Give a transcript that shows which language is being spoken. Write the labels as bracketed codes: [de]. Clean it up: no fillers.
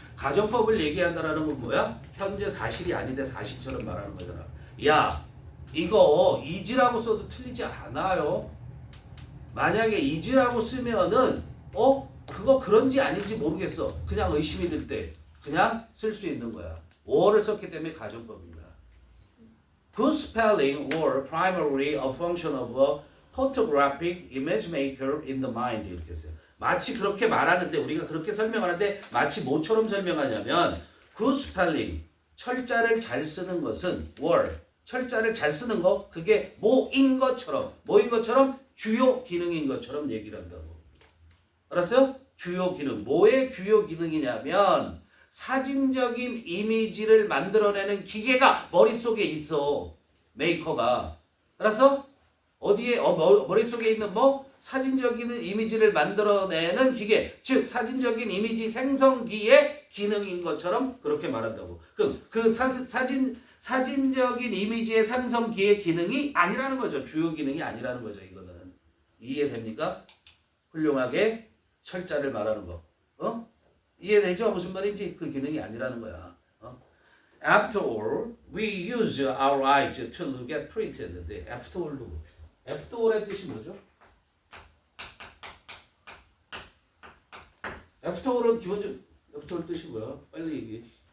[ko] 가정법을 얘기한다라는 건 뭐야? 현재 사실이 아닌데 사실처럼 말하는 거잖아. 야, 이거 is라고 써도 틀리지 않아요. 만약에 is라고 쓰면은 그거 그런지 아닌지 모르겠어. 그냥 의심이 들 때 그냥 쓸 수 있는 거야. or를 썼기 때문에 가정법입니다. [en] Good spelling were primarily a function of a photographic image maker in the mind. [ko] 이렇게 써요. 마치 그렇게 말하는데 우리가 그렇게 설명하는데 마치 뭐처럼 설명하냐면 [en] good spelling, [ko] 철자를 잘 쓰는 것은 were, 철자를 잘 쓰는 거 그게 뭐인 것처럼 주요 기능인 것처럼 얘기를 한다고. 알았어요? 주요 기능. 뭐의 주요 기능이냐면 사진적인 이미지를 만들어내는 기계가 머릿속에 있어. 메이커가. 알았어? 어디에? 머릿속에 있는 뭐? 사진적인 이미지를 만들어내는 기계. 즉 사진적인 이미지 생성기의 기능인 것처럼 그렇게 말한다고. 그럼 그 사진적인 이미지의 생성기의 기능이 아니라는 거죠. 주요 기능이 아니라는 거죠. 이거는. 이해됩니까? 훌륭하게 철자를 말하는 거. 이해되죠? 무슨 말인지? 그 기능이 아니라는 거야. [en] After all, we use our eyes to look at print [ko] 했는데 [en] after all도 [ko] 봅시다. after all의 뜻이 뭐죠? after all은 기본적으로 after all 뜻이 뭐야? 빨리 얘기해.